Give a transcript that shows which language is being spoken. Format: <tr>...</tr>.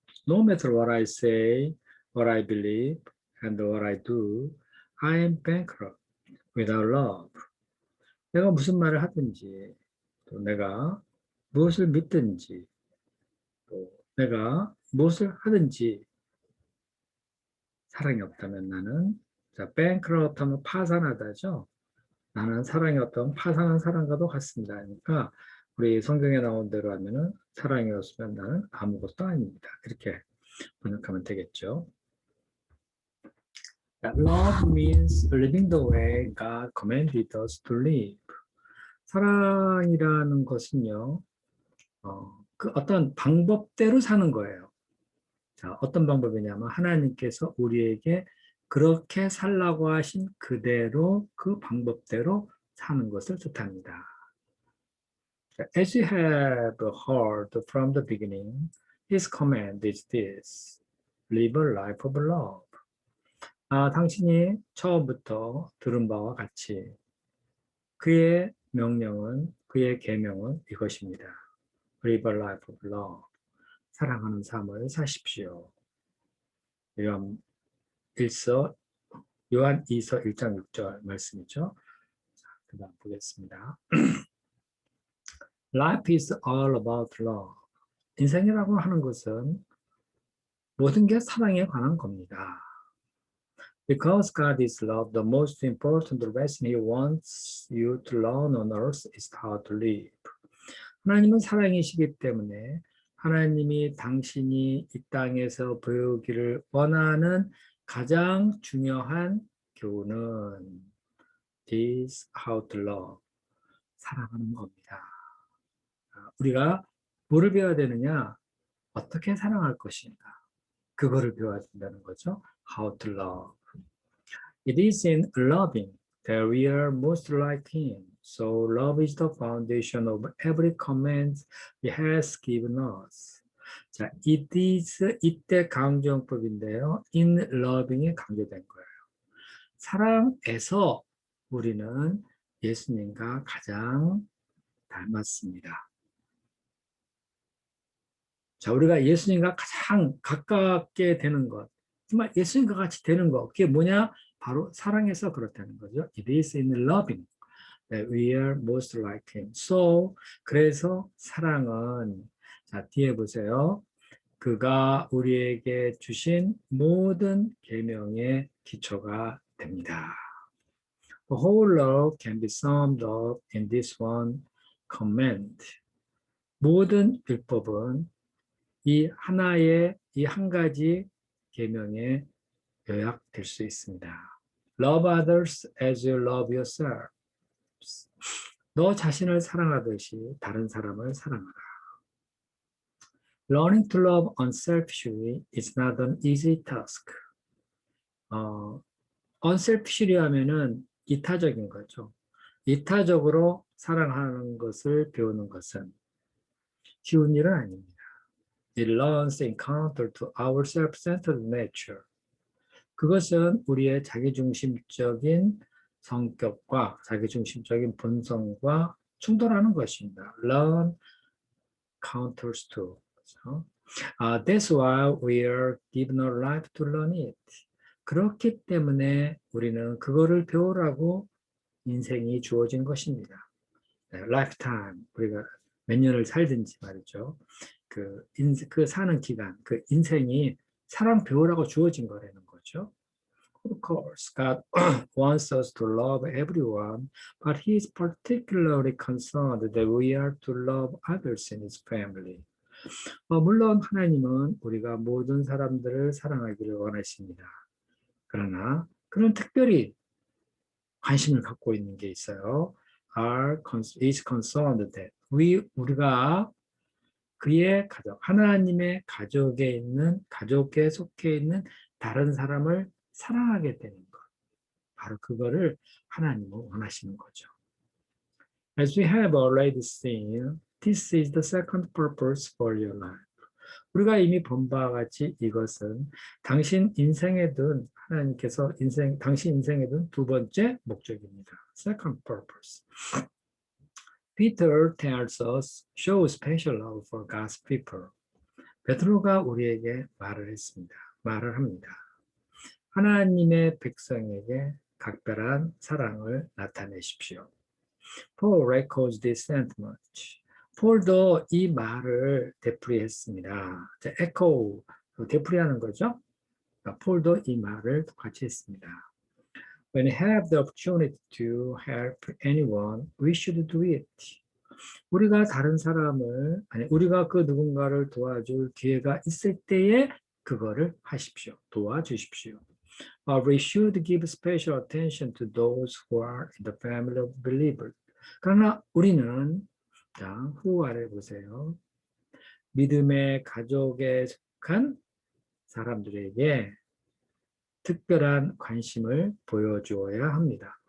<en>No matter what I say, what I believe, and what I do, I am bankrupt without love.</en> <ko>내가 무슨 말을 하든지, 또 내가 무엇을 믿든지, 또 내가 무엇을 하든지 사랑이 없다면 나는, 자, bankrupt 하면 파산하다죠. 나는 사랑이 없다면 파산한 사람과도 같습니다. 그러니까 우리 성경에 나온 대로 하면은 사랑이 없으면 나는 아무것도 아닙니다. 이렇게 번역하면 되겠죠.</ko> <en>Love means living the way God commanded us to live.</en> <ko>사랑이라는 것은요, 그 어떤 방법대로 사는 거예요. 자, 어떤 방법이냐면 하나님께서 우리에게 그렇게 살라고 하신 그대로 그 방법대로 사는 것을 뜻합니다.</ko> <en>자, As you have heard from the beginning, His command is this: live a life of love.</en> <ko>당신이 처음부터 들은 바와 같이 그의 명령은, 그의 계명은 이것입니다.</ko> <en>Live a life of love.</en> <ko>사랑하는 삶을 사십시오. 요한 1서, 요한 2서 1장 6절 말씀이죠. 그 다음 보겠습니다.</ko> <en>Life is all about love.</en> <ko>인생이라고 하는 것은 모든 게 사랑에 관한 겁니다.</ko> <en>Because God is love, the most important lesson He wants you to learn on earth is how to live.</en> <ko>하나님은 사랑이시기 때문에 하나님이 당신이 이 땅에서 배우기를 원하는 가장 중요한 교훈은</ko> <en>is how to love.</en> <ko>사랑하는 겁니다. 우리가 뭐를 배워야 되느냐? 어떻게 사랑할 것인가? 그거를 배워야 된다는 거죠.</ko> <en>How to love. It is in loving that we are most like Him. So love is the foundation of every command He has given us.</en> <ko>자,</ko> <en>it is</en> <ko>이때 강조형법인데요.</ko> <en>in loving</en> <ko>이 강조된 거예요. 사랑에서 우리는 예수님과 가장 닮았습니다. 자, 우리가 예수님과 가장 가깝게 되는 것, 정말 예수님과 같이 되는 것, 그게 뭐냐? 바로 사랑해서 그렇다는 거죠.</ko> <en>It is in loving that we are most like Him.</en> <ko>So, 그래서 사랑은, 자, 뒤에 보세요. 그가 우리에게 주신 모든 계명의 기초가 됩니다.</ko> <en>The whole law can be summed up in this one command.</en> <ko>모든 율법은 이 하나의, 이 한 가지 계명에 요약될 수 있습니다.</ko> <en>Love others as you love yourself.</en> <ko>너 자신을 사랑하듯이 다른 사람을 사랑하라.</ko> <en>Learning to love unselfishly is not an easy task.</en> <ko>unselfishly 하면은 이타적인 거죠. 이타적으로 사랑하는 것을 배우는 것은 쉬운 일은 아닙니다.</ko> <en>It learns encounter to our self-centered nature.</en> <ko>그것은 우리의 자기중심적인 성격과 자기중심적인 본성과 충돌하는 것입니다.</ko> <en>Learn counters to.</en> <ko>그렇죠?</ko> <en>That's why we are given a life to learn it.</en> <ko>그렇기 때문에 우리는 그거를 배우라고 인생이 주어진 것입니다. lifetime, 우리가 몇 년을 살든지 말이죠. 그 사는 기간, 그 인생이 사랑 배우라고 주어진 거라는 거죠.</ko> <en>Of course, God wants us to love everyone, but He is particularly concerned that we are to love others in His family.</en> <ko>물론 하나님은 우리가 모든 사람들을 사랑하기를 원하십니다. 그러나 그는 특별히 관심을 갖고 있는 게 있어요.</ko> <en>is concerned that</en> <ko>우리가 그의 가족, 하나님의 가족에 속해 있는 다른 사람을 사랑하게 되는 것. 바로 그거를 하나님은 원하시는 거죠.</ko> <en>As we have already seen, this is the second purpose for your life.</en> <ko>우리가 이미 본 바와 같이 이것은 당신 인생에 둔 하나님께서 당신 인생에 둔 두 번째 목적입니다.</ko> <en>Second purpose. Peter tells us, show special love for God's people.</en> <ko>베드로가 우리에게 말을 합니다. 하나님의 백성에게 각별한 사랑을 나타내십시오.</ko> <en>Paul echoes this sentiment.</en> <ko>폴도 이 말을 되풀이했습니다. echo, 되풀이하는 거죠. 폴도 이 말을 똑같이 했습니다.</ko> <en>When we have the opportunity to help anyone, we should do it.</en> <ko>우리가 다른 사람을, 우리가 그 누군가를 도와줄 기회가 있을 때에 그거를 하십시오. 도와주십시오.</ko> <en>We should give special attention to those who are in the family of believers.</en> <ko>그러나 우리는, 자,</ko> <en>who are</en> <ko>를 보세요. 믿음의 가족에 속한 사람들에게 특별한 관심을 보여주어야 합니다.</ko>